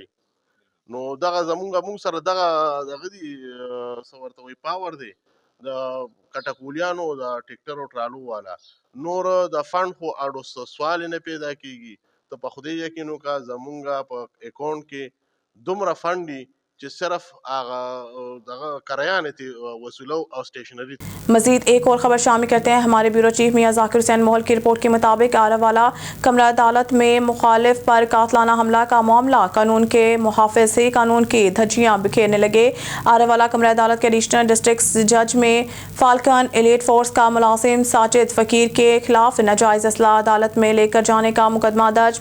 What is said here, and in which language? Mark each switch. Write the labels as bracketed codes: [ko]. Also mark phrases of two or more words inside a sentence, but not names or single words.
[ps] نو دغه مونږ سره دغه دي څه ورته وایي پاور دی د کټکولیانو د ټیکټر او ټرالو والا. نور د فنډ خو اړو سوال نه پیدا کیږي. ته په خدای یقین وکړه زمونږ په اکاونټ کې دومره فنډ دي چې صرف هغه دغه کرایانې ته وصولو او स्टेशनरी. [ur] مزید ایک اور خبر شامل کرتے ہیں۔ ہمارے [en] bureau chief [ur] میاں ذاکر حسین موہل کی رپورٹ کے مطابق آراوالا کمرہ عدالت میں مخالف پر قاتلانہ حملہ کا معاملہ، قانون کے محافظ سے قانون کی دھجیاں بکھیرنے لگے. آراوالا کمرہ عدالت کے [en] additional district judge [ur] میں فالکن ایلیٹ فورس کا ملازم ساجد فقیر کے خلاف ناجائز اسلحہ عدالت میں لے کر جانے کا مقدمہ درج.